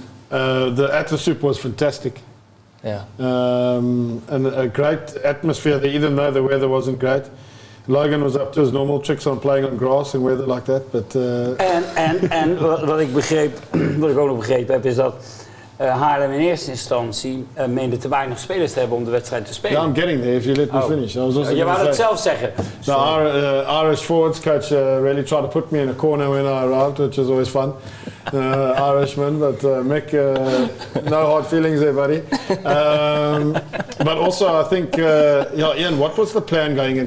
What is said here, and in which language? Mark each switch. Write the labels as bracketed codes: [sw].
[en] The atmosphere was fantastic. Yeah. And a great atmosphere there, even though the weather wasn't great. Logan was up to his normal tricks on playing on grass and weather like that. But, [nl] En wat ik ook nog begrepen heb, is dat Haarlem in eerste instantie meende te weinig spelers te hebben om de wedstrijd te spelen. [en] Yeah, I'm getting there if you let me finish. I was also [nl] je wou dat zelf zeggen. [en] The Irish forwards coach really tried to put me in a corner when I arrived, which was always fun. Irishman, but Mick, no hard feelings there, buddy. But also, I think, Ian, what was the plan going in?